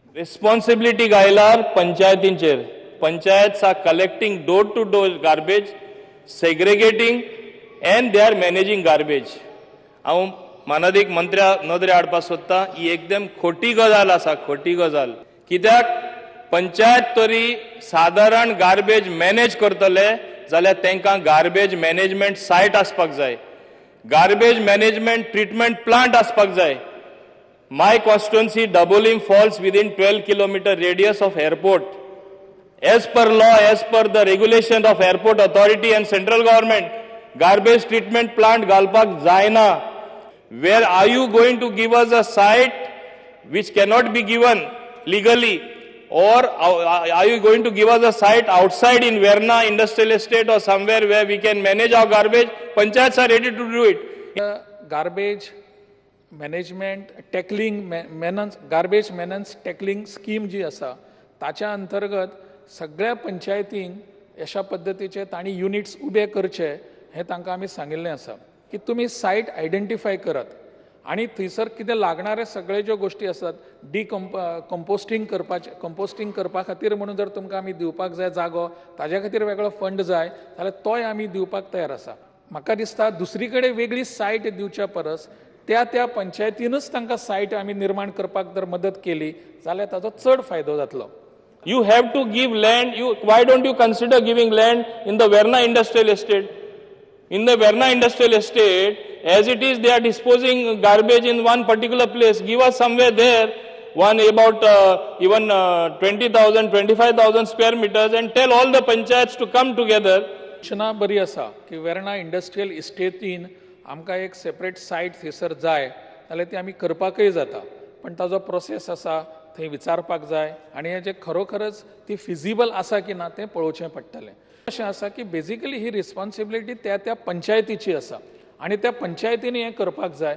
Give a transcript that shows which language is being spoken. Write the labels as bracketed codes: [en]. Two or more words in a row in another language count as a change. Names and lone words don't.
[kok] Responsibility गायल्यार पंचायतींचेर. [en] Panchayats are collecting door to door garbage, segregating, and they are managing garbage. [kok] हांव माननीय मंत्र्या नदरे हाडपाक सोदता, ही एकदम खोटी गजाल आसा, खोटी गजाल. कित्याक पंचायत तरी साधारण [en] garbage manage [kok] करतले जाल्यार तांकां [en] garbage management site [kok] आसपाक जाय, [en] garbage management treatment plant [kok] आसपाक जाय. [en] My constituency Dabolim falls within 12 kilometer radius of airport. As per law, as per the regulation of airport authority and central government, garbage treatment plant [kok] galpak zaina. [en] Where are you going to give us a site which cannot be given legally, or are you going to give us a site outside in Verna industrial estate or somewhere where we can manage our garbage? Panchayats are ready to do it. Garbage management tackling garbage menace tackling scheme जी आसा ताच्या अंतर्गत सगळ्या पंचायतींक अशा पद्दतीचे तांणी युनिट्स उबे करचे हें तांकां आमी सांगिल्लें आसा की तुमी site identify करात आनी थंयसर कितें लागणारे सगळे ज्यो गोश्टी आसात कंपोस्टिंग करपा खातीर म्हणून जर तुमकां आमी दिवपाक जाय जागो, ताज्या खातीर वेगळो फंड जाय जाल्यार तोय आमी दिवपाक तयार आसा. म्हाका दिसता दुसरी कडेन वेगळी सायट दिवच्या परस त्या पंचायतीनच तांकां सायट आमी निर्माण करपाक जर मदत केली जाल्यार ताचो चड फायदो जातलो. You have to give land. Why don't you consider giving land in the Verna industrial estate? In the Verna industrial estate, as it is, they are disposing garbage in one particular place. Give us somewhere there, one about even 20,000, 25,000 square meters, and tell all the panchayats to come together. [kok] सूचना बरी आसा की वेर्ना इंडस्ट्रियल इस्टेटीन आमकां एक [en] separate site [kok] थंयसर जाय जाल्यार ती आमी करपाकय जाता, पण ताजो प्रोसेस आसा थंय विचारपाक जाय आनी हेजें खरोखरच ती फिजिबल आसा की ना तें पळोवचें पडटलें. अशें आसा की बेजिकली ही रिस्पॉन्सिबिलिटी त्या पंचायतीची आसा आनी त्या पंचायतींनी हें करपाक जाय.